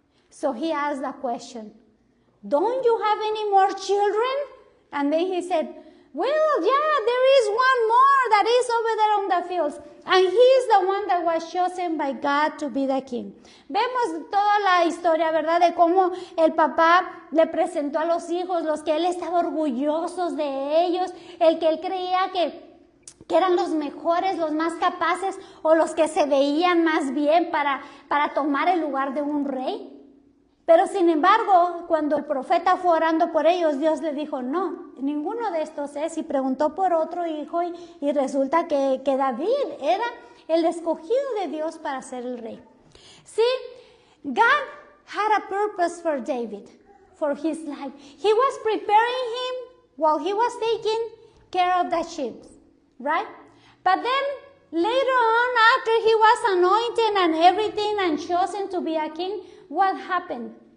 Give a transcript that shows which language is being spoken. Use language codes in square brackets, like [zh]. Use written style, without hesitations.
[en] So he asked the question, "Don't you have any more children?" And then he said, "Well, yeah, there is one more that is over there on the fields. And he is the one that was chosen by God to be the king." [es] Vemos toda la historia, ¿verdad? De cómo el papá le presentó a los hijos, los que él estaba orgullosos de ellos, el que él creía que eran los mejores, los más capaces o los que se veían más bien para tomar el lugar de un rey. Pero sin embargo, cuando el profeta fue orando por ellos, Dios le dijo, no, ninguno de estos es, y preguntó por otro hijo y resulta que David era el escogido de Dios para ser el rey. [en] See, God had a purpose for David, for his life. He was preparing him while he was taking care of the sheep, right? But then later on, after he was anointed and everything and chosen to be a king, what happened?